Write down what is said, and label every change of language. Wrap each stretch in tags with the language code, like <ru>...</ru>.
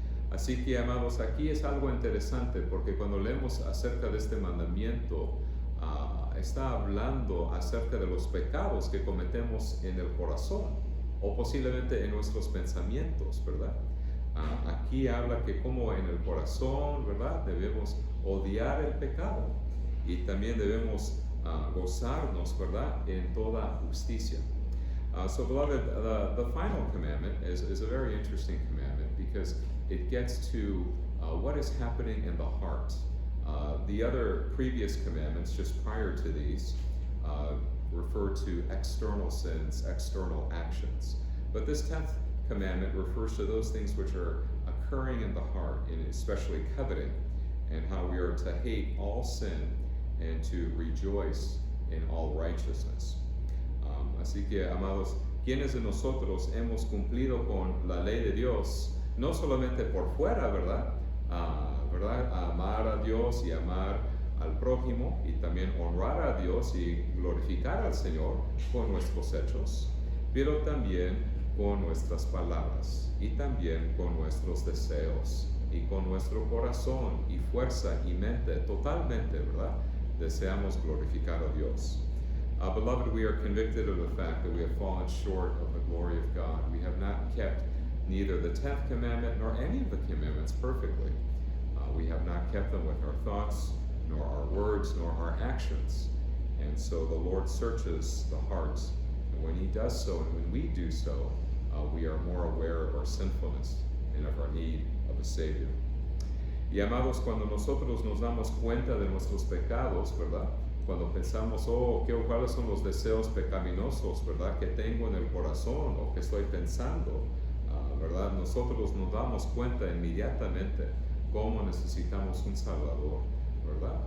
<es>Así que, amados, aquí es algo interesante porque cuando leemos acerca de este mandamiento, está hablando acerca de los pecados que cometemos en el corazón o posiblemente en nuestros pensamientos, ¿verdad? Aquí habla que como en el corazón, ¿verdad?, debemos odiar el pecado y también debemos gozarnos, ¿verdad?, en toda justicia.</es> <en>So beloved, the final commandment is a very interesting commandment because it gets to what is happening in the heart. The other previous commandments, just prior to these, refer to external sins, external actions. But this 10th commandment refers to those things which are occurring in the heart, and especially coveting, and how we are to hate all sin and to rejoice in all righteousness. Así que, amados, quienes de nosotros hemos cumplido con la ley de Dios, no solamente por fuera, ¿verdad? ¿Verdad? Amar a Dios y amar al prójimo y también honrar a Dios y glorificar al Señor con nuestros hechos, pero también con nuestras palabras y también con nuestros deseos y con nuestro corazón y fuerza y mente totalmente, ¿verdad? Deseamos glorificar a Dios. Beloved, we are convicted of the fact that we have fallen short of the glory of God. We have not kept neither the 10th commandment nor any of the commandments perfectly. We have not kept them with our thoughts, nor our words, nor our actions. And so the Lord searches the hearts. And when He does so, and when we do so, we are more aware of our sinfulness and of our need of a Savior.</en> <es>Y amados, cuando nosotros nos damos cuenta de nuestros pecados, ¿verdad? Cuando pensamos, ¿cuáles son los deseos pecaminosos, ¿verdad?, que tengo en el corazón o que estoy pensando, ¿verdad? Nosotros nos damos cuenta inmediatamente cómo necesitamos un Salvador, ¿verdad?</es>